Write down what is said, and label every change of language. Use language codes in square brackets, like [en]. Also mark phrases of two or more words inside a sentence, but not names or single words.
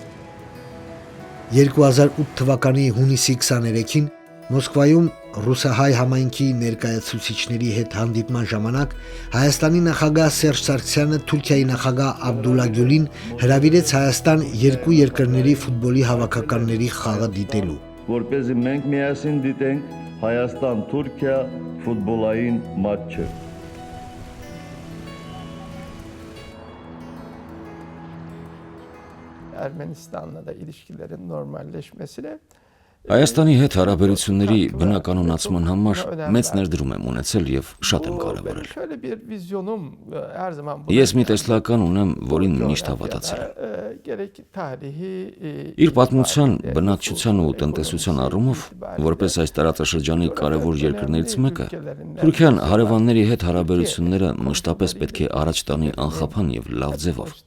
[hy] 2008 թվականի հունիսի 23-ին Մոսկվայում ռուսահայ համայնքի ներկայացուցիչների հետ հանդիպման ժամանակ Հայաստանի նախագահ Սերժ Սարգսյանը Թուրքիայի նախագահ Աբդուլլա Գյուլին հրավիրեց Հայաստան երկու երկրների ֆուտբոլի հավաքականների խաղը դիտելու։ Որպեսզի մենք միասին դիտենք Հայաստան-Թուրքիա ֆուտբոլային մատչը։ [tr] Ermenistan'la da ilişkilerin normalleşmesine [hy] Հայաստանի հետ հարաբերությունների բնականոնացման համար մեծ ներդրում եմ ունեցել եւ շատ եմ կարևորել։ Ես մի տեսլական ունեմ, որին միշտ հավատացել եմ։ Իր պատմության, բնակչության ու տնտեսության առումով, որպես այս տարածաշրջանի կարևոր երկրներից մեկը, Թուրքիան հարևանների հետ հարաբերությունները մշտապես պետք է առաջ տանի անխափան եւ լավ ձևով։